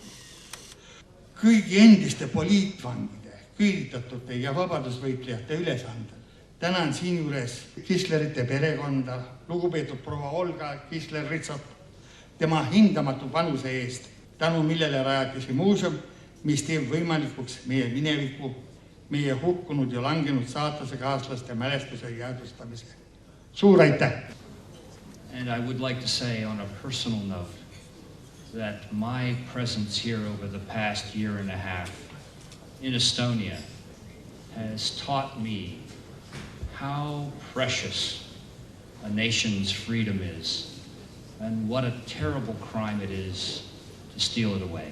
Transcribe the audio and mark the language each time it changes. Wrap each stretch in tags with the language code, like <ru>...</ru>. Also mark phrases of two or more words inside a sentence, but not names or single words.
<et>Kõigi endiste poliitvangide, küüditatute ja vabadusvõitlejate ülesandel tänan siinjuures Kislerite perekonda, lugupeetud proua Olga Kisler-Ritsop, tema hindamatu panuse eest, tänu millele rajati see muuseum, mis teeb võimalikuks meie mineviku, meie hukkunud ja langenud saatlase kaaslaste mälestuse jäädustamise. Suur aitäh!</et> <en>And I would like to say on a personal note that my presence here over the past year and a half in Estonia has taught me how precious a nation's freedom is and what a terrible crime it is to steal it away.</en>